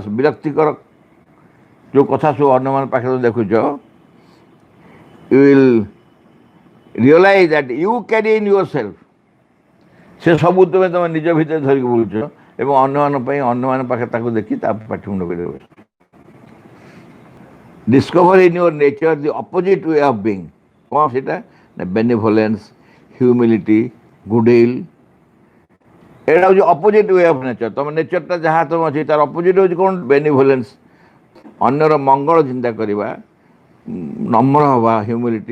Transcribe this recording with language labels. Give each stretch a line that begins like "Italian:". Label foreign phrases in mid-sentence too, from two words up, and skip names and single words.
Odia: ବିରକ୍ତିକର ଯେଉଁ କଥା ସବୁ ଅନ୍ୟମାନଙ୍କ ପାଖରେ ଦେଖୁଛ,
English: you will realize that you carry in your self.
Odia: ସେ ସବୁ ତୁମେ ନିଜ ଭିତରେ ଧରିକି ବୁଲୁଛ ଏବଂ ଅନ୍ୟମାନଙ୍କ ପାଇଁ ଅନ୍ୟମାନଙ୍କ ପାଖରେ ତାକୁ ଦେଖି ତାପରେ ପାଟି ମୁଣ୍ଡ କରିବ।
English: Discover in your nature the opposite way of being.
Odia: କ'ଣ ସେଇଟା?
English: benevolence, humility, goodwill.
Odia: ଏଇଟା ହେଉଛି
English: opposite way of nature.
Odia: ତୁମ ନେଚରଟା ଯାହା ତୁମ ଅଛି ତାର ଅପୋଜିଟ୍ ହେଉଛି କ'ଣ? ବେନିଭୋଲେନ୍ସ, ଅନ୍ୟର ମଙ୍ଗଳ ଚିନ୍ତା କରିବା, ନମ୍ର ହେବା, ହ୍ୟୁମିଲିଟି।